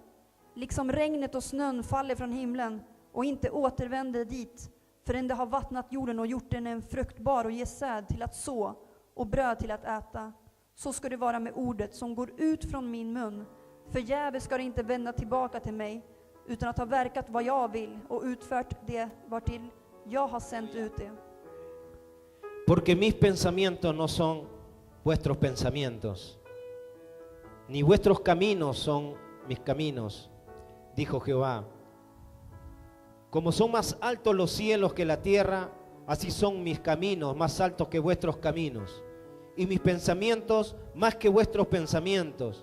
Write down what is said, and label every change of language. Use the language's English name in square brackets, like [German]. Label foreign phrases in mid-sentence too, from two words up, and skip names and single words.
[Swedish] Liksom regnet och snön faller från himlen och inte återvänder dit, förrän det har vattnat jorden och gjort den en fruktbar och ger säd till att så och bröd till att äta. Så ska det vara med ordet som går ut från min mun. Förgäves ska det inte vända tillbaka till mig, utan att ha verkat vad jag vill och utfört det vartill jag har sänt ut det. [Spanish] Porque mis pensamientos no son vuestros pensamientos, ni vuestros caminos son mis caminos, dijo Jehová. Como son más altos los cielos que la tierra, así son mis caminos más altos que vuestros caminos, y mis pensamientos más que vuestros pensamientos.